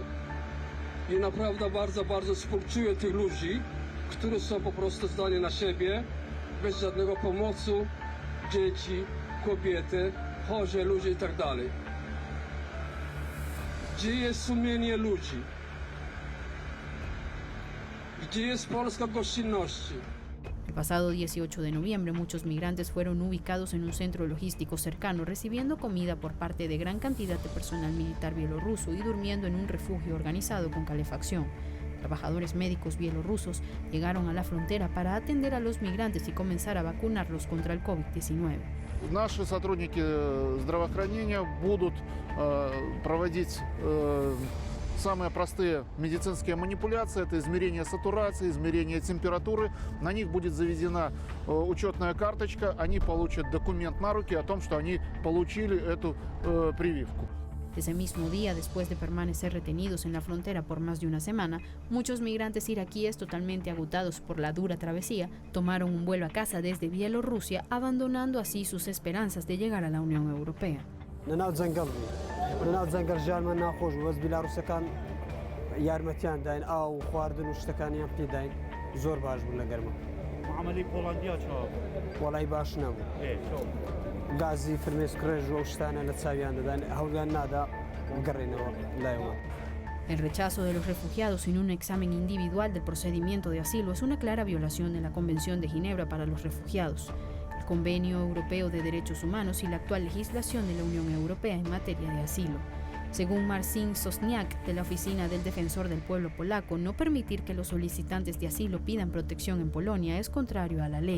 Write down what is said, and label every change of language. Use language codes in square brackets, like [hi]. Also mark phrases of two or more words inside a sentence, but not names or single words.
[pl] I naprawdę bardzo współczuję tych ludzi, którzy są po prostu zdani na siebie, bez żadnego pomocy, dzieci, kobiety, chorzy ludzie i tak dalej. Gdzie jest sumienie ludzi? Gdzie jest Polska gościnności? [es] El pasado 18 de noviembre, muchos migrantes fueron ubicados en un centro logístico cercano, recibiendo comida por parte de gran cantidad de personal militar bielorruso y durmiendo en un refugio organizado con calefacción. Trabajadores médicos bielorrusos llegaron a la frontera para atender a los migrantes y comenzar a vacunarlos contra el COVID-19. [ru] Наши сотрудники здравоохранения будут проводить самые простые медицинские манипуляции. Это измерение сатурации, измерение температуры. На них будет заведена учетная карточка. Они получат документ на руки о том, что они получили эту прививку. [es] Ese mismo día, después de permanecer retenidos en la frontera por más de una semana, muchos migrantes iraquíes totalmente agotados por la dura travesía tomaron un vuelo a casa desde Bielorrusia, abandonando así sus esperanzas de llegar a la Unión Europea. [ckb] غازی فرمێسکڕێژ و شتانە لە چاویان دەدان هەوڵیان نادا گەڕێنەوە لایەوە. [es] El rechazo de los refugiados sin un examen individual del procedimiento de asilo es una clara violación de la Convención de Ginebra para los Refugiados, el Convenio Europeo de Derechos Humanos y la actual legislación de la Unión Europea en materia de asilo. Según Marcin Sosniak, de la Oficina del Defensor del Pueblo Polaco, no permitir que los solicitantes de asilo pidan protección en Polonia es contrario a la ley.